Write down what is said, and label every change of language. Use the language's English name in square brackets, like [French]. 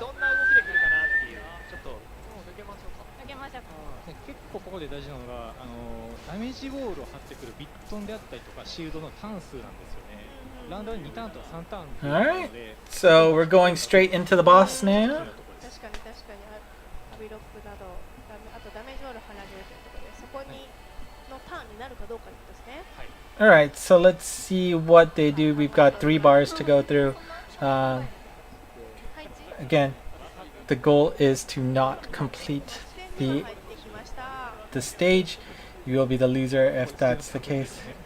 [Japanese] どんな動きで来るかなっていう。ちょっと抜けましょうか。抜けましょうか。結構ここで大事なのがダメージウォールを張ってくるビットンであったりとかシールドのターン数なんですよね。ラウンドに2ターンとか3ターンっていうので。 [English] Alright, so we're going straight into the boss now. [Japanese] 確かにアビロックなどあとダメージウォール離れるということでそこにのターンになるかどうかですね。 [English] Alright, so let's see what they do. We've got 3 bars to go through. Again, the goal is to not complete the stage. You will be the loser if that's the case.